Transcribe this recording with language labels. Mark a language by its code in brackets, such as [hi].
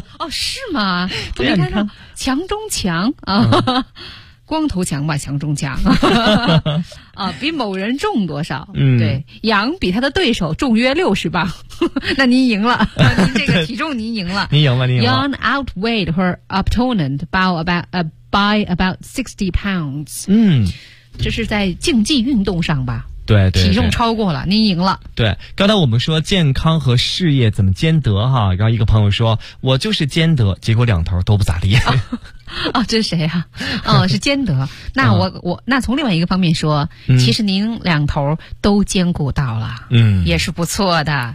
[zh] 是吗？我没看到强中强啊。光头强吧，强中强。啊，比某人重多少？对，羊比他的对手重约60磅。那您赢了，您这个体重您赢了。您赢吧，您赢了。 [en] Yang outweighed her opponent by about 60 pounds。 [zh] 这是在竞技运动上吧？对， 对， 对，体重超过了，您赢了。对，刚才我们说健康和事业怎么兼得哈，然后一个朋友说，我就是兼得，结果两头都不咋地。这是谁啊？是兼得。那我从另外一个方面说，其实您两头都兼顾到了，也是不错的。